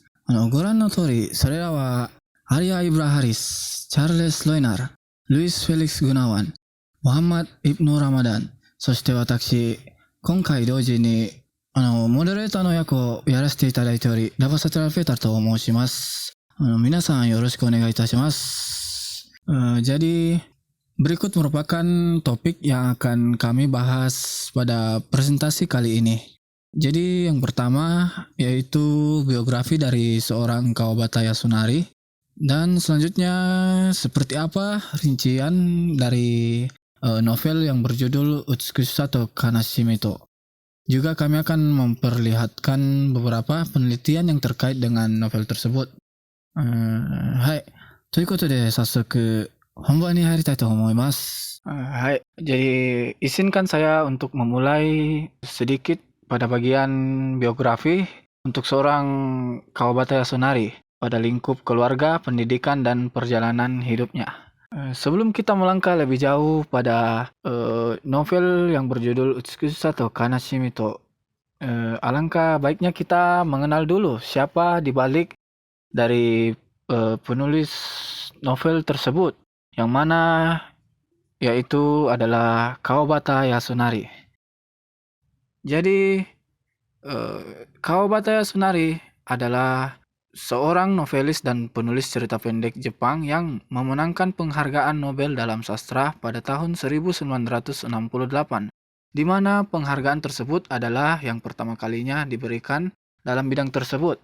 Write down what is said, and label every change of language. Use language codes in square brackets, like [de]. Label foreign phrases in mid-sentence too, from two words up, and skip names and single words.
[ja] ご覧の通り、それらはアリア・イブラハリス、チャーレス・ロイナル、ルイス・フェリックス・グナワン、モハンマド・イブヌ・ラマダン、そして私、今回同時に、モデレーターの役をやらせていただいており、ラバサトラ・フェータルと申します。皆さんよろしくお願いいたします。 [id] Jadi, berikut merupakan topik yang akan kami bahas pada presentasi kali ini. Jadi yang pertama yaitu biografi dari seorang Kawabata Yasunari. Dan selanjutnya seperti apa rincian dari novel yang berjudul Utsukushisa to Kanashimi to. Juga kami akan memperlihatkan beberapa penelitian yang terkait dengan novel tersebut. Hai, [ja] ということで早速本番に入りたいと思います。 [id] Hai, jadi izinkan saya untuk memulai sedikit pada bagian biografi untuk seorang Kawabata Yasunari pada lingkup keluarga, pendidikan, dan perjalanan hidupnya. Sebelum kita melangkah lebih jauh pada novel yang berjudul Utsukushisa to Kanashimi to, alangkah baiknya kita mengenal dulu siapa di balik dari penulis novel tersebut, yang mana yaitu adalah Kawabata Yasunari. Jadi, Kawabata Yasunari adalah seorang novelis dan penulis cerita pendek Jepang yang memenangkan penghargaan Nobel dalam sastra pada tahun 1968, di mana penghargaan tersebut adalah yang pertama kalinya diberikan dalam bidang tersebut.